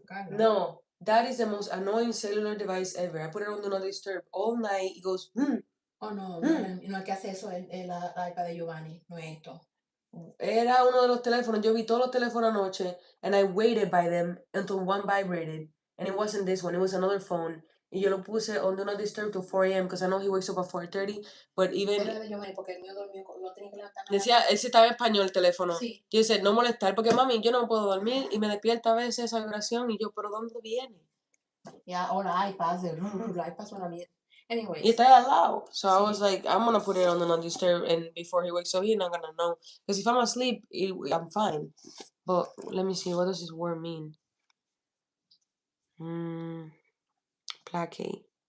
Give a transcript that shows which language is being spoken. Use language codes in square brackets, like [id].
[en] No, that is the most annoying cellular device ever. I put it on Do Not Disturb all night. It goes, [es] Oh, no, no, el que hace eso es el iPad de Giovanni, no es esto. Era uno de los teléfonos. Yo vi todos los teléfonos anoche, and I waited by them until one vibrated. [en] And it wasn't this one, it was another phone. [es] Y yo lo puse [en] on Do Not Disturb till 4 a.m. because I know he wakes up at 4:30. But even. [es] Era de Giovanni porque el mío dormió, no tenía que levantar nada. Decía, ese estaba en español el teléfono. Sí. Yo decía, no molestar, porque mami, yo no puedo dormir y me despierta a veces esa vibración y yo, ¿pero dónde viene? Yeah, ahora iPads, la iPad suena bien. [en] Anyways. [es] Y está ahí al lado. [en] So I was like, I'm gonna put it on Do Not Disturb, and before he wakes up, he's not gonna know. Because if I'm asleep, I'm fine. But let me see, what does this word mean? Placate.